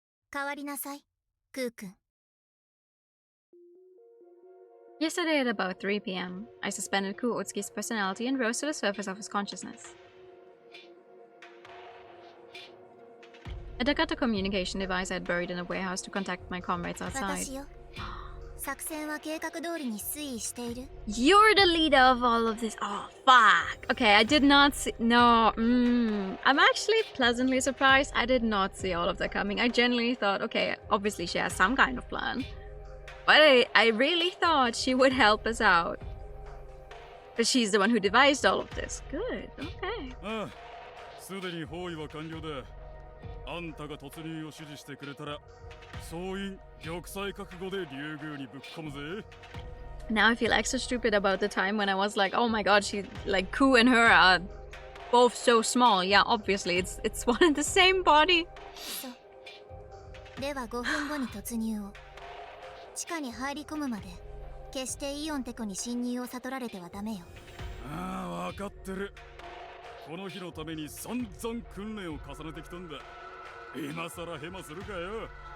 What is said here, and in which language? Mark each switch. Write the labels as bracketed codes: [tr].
[ja] 変わりなさい、クーくん。 [en] Yesterday at about 3 p.m., I suspended Kuotsuki's personality and rose to the surface of his consciousness. I dug out the communication device I had buried in a warehouse to contact my comrades outside. [ja] 私よ。作戦は計画通りに推移している。 [en] You're the leader of all of this. Oh, fuck. Okay, I did not see. No. I'm actually pleasantly surprised. I did not see all of that coming. I genuinely thought, okay, obviously she has some kind of plan. But I really thought she would help us out. But she's the one who devised all of this. Good, okay. [ja] ああ、すでに包囲は完了だ。あんたが突入を指示してくれたら、総員玉砕覚悟で竜宮にぶっ込むぜ。 [en] Now I feel extra stupid about the time when I was like, oh my god, she like Ku and her are both so small. Yeah, obviously it's one and the same body. [ja] そうでは5分後に突入を。地下に入り込むまで決してイオンテコに侵入を悟られてはダメよ。ああ、分かってる。この日のために散々訓練を重ねてきたんだ。今さらヘマするかよ。